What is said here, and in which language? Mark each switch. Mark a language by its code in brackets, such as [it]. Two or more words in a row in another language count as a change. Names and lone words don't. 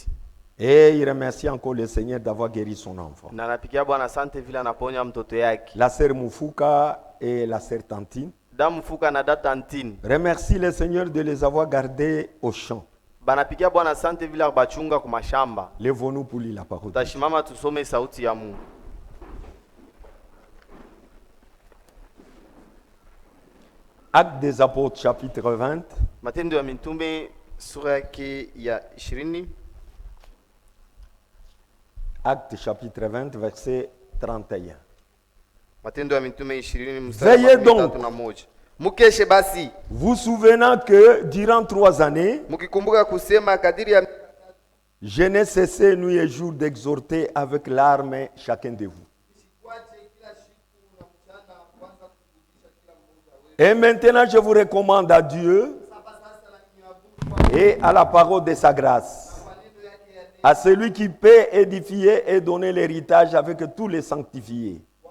[fr] Et il remercie encore le Seigneur d'avoir guéri son enfant. [sw] na anapikia Bwana asante vile anaponya mtoto yake. [fr] La sœur Moufouka et la sœur Tantine [sw] Damu fuka na data Ntini [fr] remercie le Seigneur de les avoir gardés au champ. [sw] banapikia Bwana asante vile bachunga kwa mashamba. [fr] Lèvons-nous pour lire la parole. de Dieu. [sw] Tashimama tusome sauti ya Mungu. [fr] Actes des Apôtres, chapitre 20, [sw] Matendo ya Mitume sura yake ya 20. [fr] Actes chapitre 20, verset 31. [sw] Matendo ya Mitume 20 mstari [fr] Veillez [sw] wa [fr] donc. [sw] 31. Mukeshe basi [fr] Vous souvenant que durant 3 années, [sw] mukikumbuka kusema kadiri ya [fr] je n'ai cessé nuit et jour d'exhorter avec larmes chacun de vous. Et maintenant, je vous recommande à Dieu et à la parole de sa grâce, à celui qui peut édifier et donner l'héritage avec tous les sanctifiés.